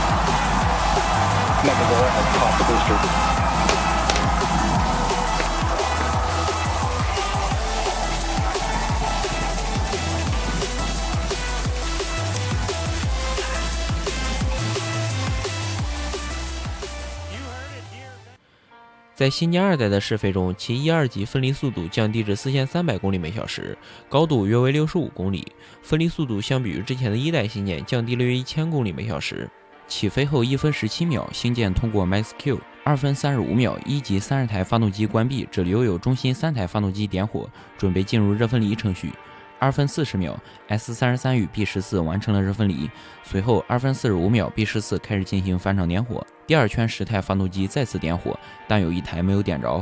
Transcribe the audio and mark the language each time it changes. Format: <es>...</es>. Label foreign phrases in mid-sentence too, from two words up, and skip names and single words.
<en>Megazilla has caught the booster. You heard it here.</en> <zh>在星舰2代的试飞中，其1.2级分离速度降低至4300公里每小时，高度约为65公里，分离速度相比于之前的1代星舰降低了约1000公里每小时。起飞后1分17秒，星舰通過 Max Q。2 分35秒，1级30台发動機關閉，只留有中心3台發動機點火，準備進入熱分離程序。2分40秒 ，S33與 B14完成了熱分離，隨後2分45秒 ，B14開始進行反場點火，第二圈10台發動機再次點火，但有1台沒有點着。</zh>